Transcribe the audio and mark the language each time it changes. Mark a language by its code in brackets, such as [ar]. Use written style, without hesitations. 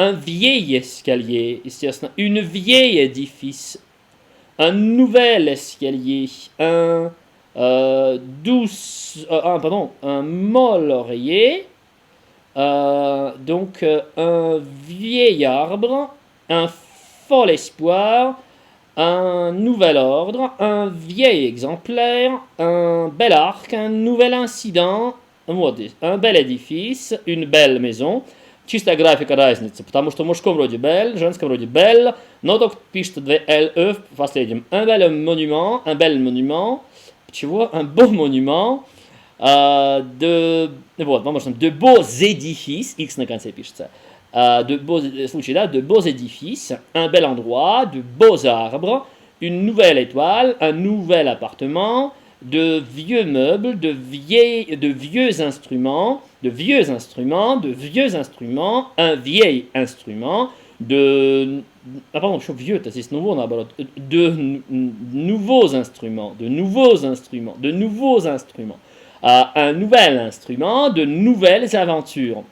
[fr] Un vieil escalier, [ru] естественно, [fr] une vieille édifice, un nouvel escalier, un mol oreiller, donc un vieil arbre, un fol espoir, un nouvel ordre, un vieil exemplaire, un bel arc, un nouvel incident, un bel édifice, une belle maison. [ru] Чистая графика разницы, потому что в мужском роде belle, в женском роде belle, но только пишется две «le» в последнем. [fr] Un bel monument, [ru] чего? [fr] Un beau monument, de beaux édifices, X на конце пишется, de beaux édifices, un bel endroit, de beaux arbres, une nouvelle étoile, un nouvel appartement, de vieux meubles, de vieux instruments, un vieil instrument, de nouveaux instruments, un nouvel instrument, de nouvelles aventures.